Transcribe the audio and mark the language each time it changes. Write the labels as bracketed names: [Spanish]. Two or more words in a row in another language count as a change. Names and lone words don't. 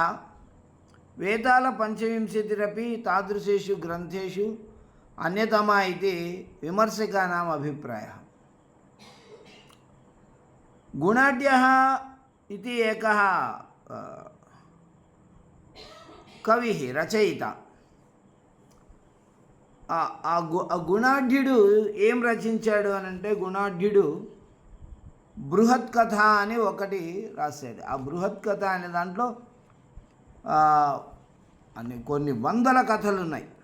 [Sanskrit] वेताल पंचविंशतिरपि तादृशेषु ग्रन्थेषु अन्यतमा इति विमर्शकानाम् अभिप्रायः। गुणाढ्यः इति एकः कविः रचयिता। [Telugu] గుణాఢ్యుడు ఏం రచించాడు అని అంటే, గుణాఢ్యుడు బృహత్ కథ అని ఒకటి రాశాడు. ఆ బృహత్ కథ అనే దాంట్లో కొన్ని వందల కథలు ఉన్నాయి.